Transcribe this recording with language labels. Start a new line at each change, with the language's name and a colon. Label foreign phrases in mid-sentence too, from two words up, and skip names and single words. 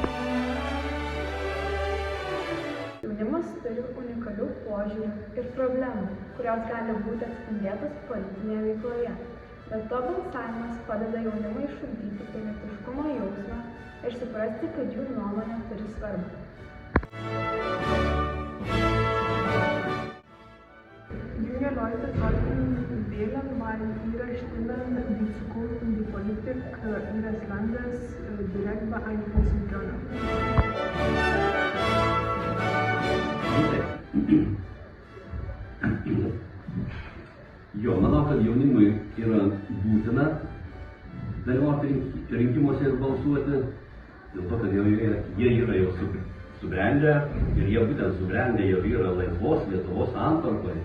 Lithuanian: Jaunimas turi unikalių požiūrių ir problemų, kurios gali būti atspindėtos politinėje veikloje. Bet to balsavimas padeda jaunimui išugdyti pilietiškumo jausmą ir suprasti, kad jų nuomonė turi svarbą.
German: Leute sollten wählen, weil ihre Stimmen die Zukunft und die Politik ihres Landes direkt beeinflussen können.
Lithuanian: Jo, manau, kad jaunimui yra būtina dalyvauti rinkimuose ir balsuoti, dėl to, kad jie yra jau subrendę ir jie būtent subrendę jau yra laisvos Lietuvos santvarkoje.